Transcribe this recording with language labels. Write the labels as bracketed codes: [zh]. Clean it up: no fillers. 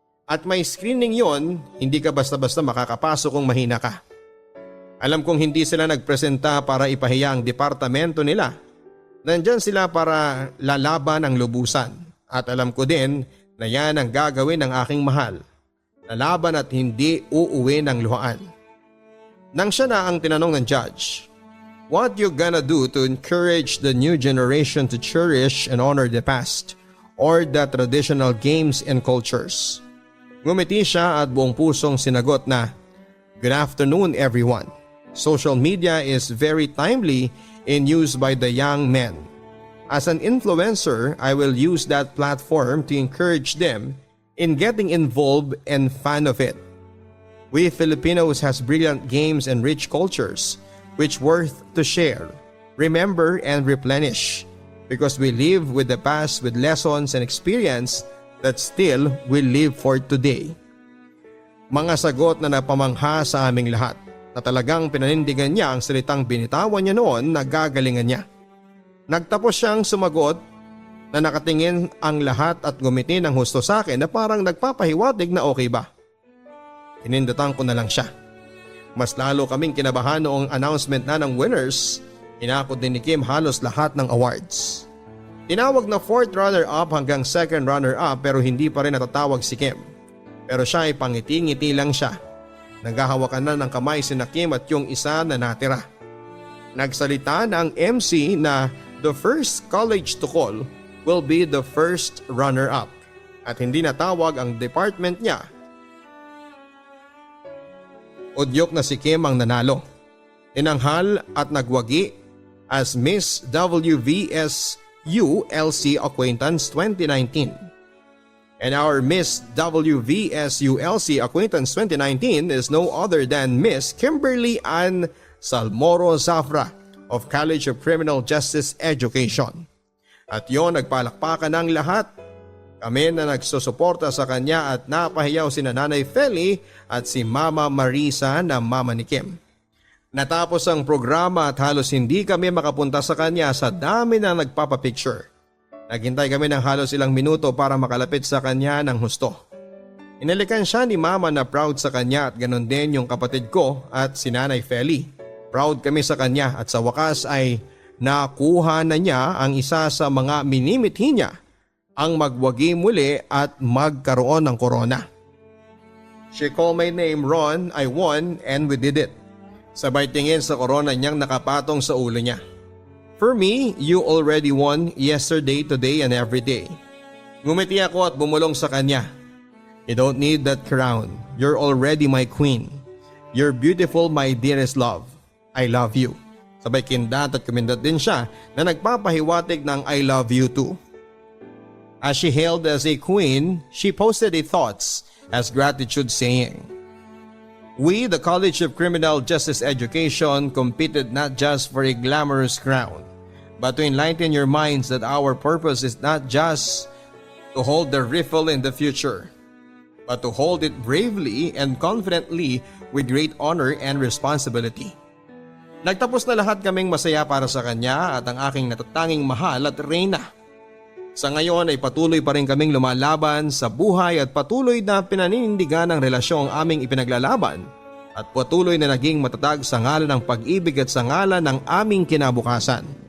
[tl] At may screening yon, hindi ka basta-basta makakapasok kung mahina ka. Alam kong hindi sila nagpresenta para ipahiya ang departamento nila. Nandyan sila para lalaban ang lubusan. At alam ko din na yan ang gagawin ng aking mahal. Lalaban at hindi uuwi ng luhaan. Nang siya na ang tinanong ng judge, [en] what you gonna do to encourage the new generation to cherish and honor the past or the traditional games and cultures? [tl] Ngumiti siya at buong pusong sinagot na, [en] good afternoon everyone. Social media is very timely in use by the young men. As an influencer, I will use that platform to encourage them in getting involved and fan of it. We Filipinos has brilliant games and rich cultures which worth to share, remember and replenish because we live with the past with lessons and experience that still we live for today. [tl] Mga sagot na napamangha sa aming lahat na talagang pinanindigan niya ang salitang binitawan niya noon na gagalingan niya. Nagtapos siyang sumagot na nakatingin ang lahat at ngumiti ng husto sa akin na parang nagpapahiwatig na okay ba. Inindutan ko na lang siya. Mas lalo kaming kinabahan noong announcement na ng winners. Inakot din ni Kim halos lahat ng awards. Tinawag na 4th runner-up hanggang 2nd runner-up pero hindi pa rin natatawag si Kim. Pero siya ay pangiti-ngiti lang siya. Naghahawakan na ng kamay si Kim at yung isa na natira. Nagsalita na ang MC na [en] the first college to call will be the first runner-up [tl] at hindi natawag ang department niya. Udyok na si Kim ang nanalo. Tinanghal at nagwagi as Miss WVSU LC Acquaintance 2019. [en] And our Miss WVSU LC Acquaintance 2019 is no other than Miss Kimberly Ann Salmoro Zafra of College of Criminal Justice Education. [tl] At yon, nagpalakpakan ng lahat. Kami na nagsusuporta sa kanya at napahiyaw si Nanay Feli at si Mama Marisa na mama ni Kim. Natapos ang programa at halos hindi kami makapunta sa kanya sa dami na nagpapapicture. Naghintay kami ng halos ilang minuto para makalapit sa kanya ng husto. Inalikan siya ni Mama na proud sa kanya at ganon din yung kapatid ko at si Nanay Feli. Proud kami sa kanya at sa wakas ay nakuha na niya ang isa sa mga minimithi niya, ang magwagi muli at magkaroon ng corona. [en] She called my name, Ron, I won and we did it. [tl] Sabay tingin sa corona niyang nakapatong sa ulo niya. [en] For me, you already won yesterday, today and every day. [tl] Ngumiti ako at bumulong sa kanya. [en] You don't need that crown. You're already my queen. You're beautiful, my dearest love. I love you. [tl] Sabay kindat at kumindat din siya na nagpapahiwatig ng [en] I love you too. As she hailed as a queen, she posted a thoughts as gratitude saying, "We, the College of Criminal Justice Education, competed not just for a glamorous crown, but to enlighten your minds that our purpose is not just to hold the rifle in the future, but to hold it bravely and confidently with great honor and responsibility." [tl] Nagtapos na lahat kaming masaya para sa kanya at ang aking natatanging mahal at reyna. Sa ngayon ay patuloy pa rin kaming lumalaban sa buhay at patuloy na pinaninindigan ng relasyong aming ipinaglalaban at patuloy na naging matatag sa ngalan ng pag-ibig at sa ngalan ng aming kinabukasan.